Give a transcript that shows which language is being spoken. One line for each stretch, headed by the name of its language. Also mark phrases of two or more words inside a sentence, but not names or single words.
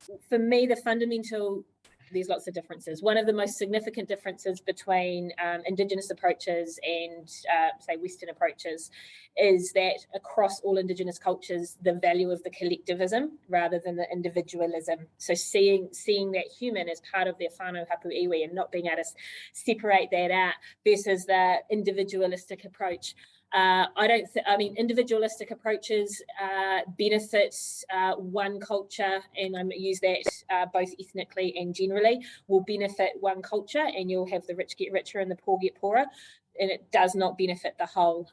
English: For me, the fundamental there's lots of differences. One of the most significant differences between Indigenous approaches and say Western approaches is that across all Indigenous cultures, the value of the collectivism rather than the individualism. So seeing that human as part of their
Māori: whānau hapu iwi
English: and not being able to separate that out versus the individualistic approach. I mean, individualistic approaches benefits one culture, and I use that both ethnically and generally, will benefit one culture, and you'll have the rich get richer and the poor get poorer, and it does not benefit the whole.